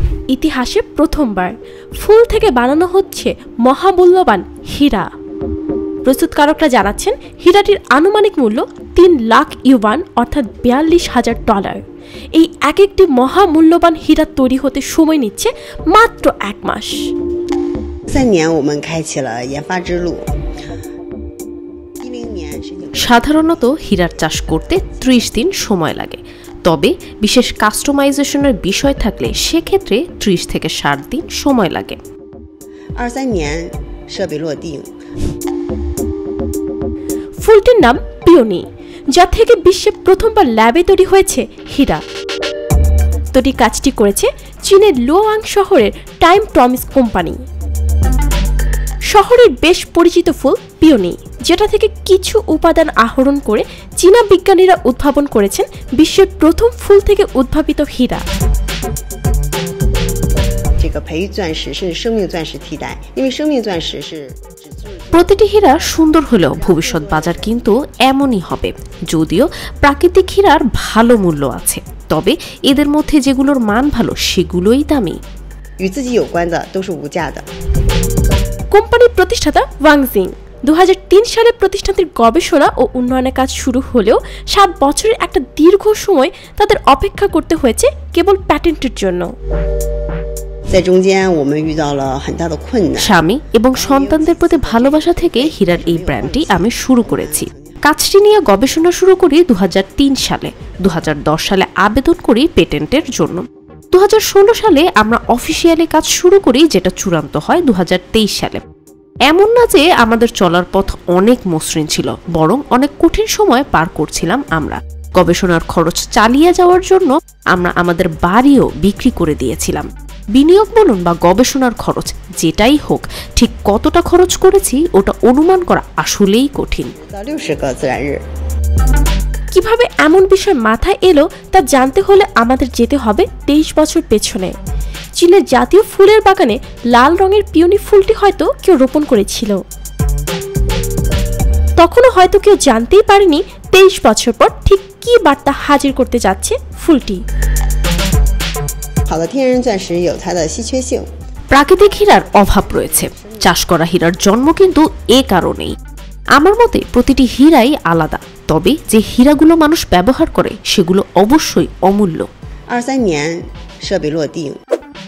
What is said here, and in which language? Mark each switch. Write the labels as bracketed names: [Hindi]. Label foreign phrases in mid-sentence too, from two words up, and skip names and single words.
[Bangla] ইতিহাসে প্রথমবার ফুল থেকে বানানো হচ্ছে মহামূল্যবান হীরা। প্রস্তুতকারকরা জানাচ্ছেন হীরাটির আনুমানিক মূল্য ৩ লাখ ইউয়ান অর্থাৎ $৪২,০০০। এই এক একটি মহামূল্যবান হীরা তৈরি হতে সময় নিচ্ছে মাত্র ১ মাস। [Chinese] 3 年我们开启了研发之路。 [Bangla] সাধারণত হীরার চাষ করতে ৩০ দিন সময় লাগে, তবে বিশেষ কাস্টমাইজেশনের বিষয় থাকলে সেক্ষেত্রে ৩০ থেকে ৬০ দিন সময় লাগে। [Chinese] 23 年设备落定。 [Bangla] ফুলটির নাম পিওনি, যা থেকে বিশ্বে প্রথমবার ল্যাবে তৈরি হয়েছে হীরা। তৈরি কাজটি করেছে চীনের লুয়াং শহরের টাইম প্রমিস কোম্পানি। শহরের বেশ পরিচিত ফুল পিওনি, যেটা থেকে কিছু উপাদান আহরণ করে চীনা বিজ্ঞানীরা উদ্ভাবন করেছেন বিশ্বের প্রথম ফুল থেকে উদ্ভাবিত হীরা। [Chinese] 这个培育钻石是生命钻石替代，因为生命钻石是 [Bangla] প্রতিটি হীরা সুন্দর হলেও ভবিষ্যৎ বাজার কিন্তু এমনই হবে। যদিও প্রাকৃতিক হীরার ভালো মূল্য আছে, তবে এদের মধ্যে যেগুলোর মান ভালো সেগুলোই দামি। [Chinese] 与自己有关的都是无价的。 [Bangla] কোম্পানির প্রতিষ্ঠাতা ওয়াংজিং 2003 সালে প্রতিষ্ঠানটির গবেষণা ও উন্নয়নের কাজ শুরু হলেও 7 বছরের একটা দীর্ঘ সময় তাদের অপেক্ষা করতে হয়েছে কেবল প্যাটেন্টের জন্য। [Chinese] 在中间我们遇到了很大的困难。 [Bangla] স্বামী এবং সন্তানদের প্রতি ভালোবাসা থেকে হীরার এই ব্র্যান্ডটি আমি শুরু করেছি। কাজটি নিয়ে গবেষণা শুরু করি 2003 সালে। 2010 সালে আবেদন করি পেটেন্টের জন্য। 2016 সালে আমরা অফিসিয়ালি কাজ শুরু করি, যেটা চূড়ান্ত হয় 2023 সালে। এমন না যে আমাদের চলার পথ অনেক মসৃণ ছিল, বরং অনেক কঠিন সময় পার করছিলাম আমরা। গবেষণার খরচ চালিয়ে যাওয়ার জন্য আমরা আমাদের বাড়িও বিক্রি করে দিয়েছিলাম। বিনিয়োগ বলুন বা গবেষণার খরচ যেটাই হোক, ঠিক কতটা খরচ করেছি ওটা অনুমান করা আসলেই কঠিন। [Chinese] 60 个自然日。 [Bangla] কিভাবে এমন বিষয় মাথায় এলো তা জানতে হলে আমাদের যেতে হবে 23 বছর পেছনে। চীনের জাতীয় ফুলের বাগানে লাল রঙের পিওনি ফুলটি হয়তো কেউ রোপণ করেছিল। তখনও হয়তো কেউ জানতেই পারেনি 23 বছর পর ঠিক কী বার্তা হাজির করতে যাচ্ছে ফুলটি। [Chinese] 好的天然钻石有它的稀缺性。 [Bangla] প্রাকৃতিক হীরার অভাব রয়েছে, চাষ করা হীরার জন্ম কিন্তু এ কারণেই। আমার মতে প্রতিটি হীরাই আলাদা, তবে যে হীরাগুলো মানুষ ব্যবহার করে সেগুলো অবশ্যই অমূল্য। [Chinese] 23年设备落定。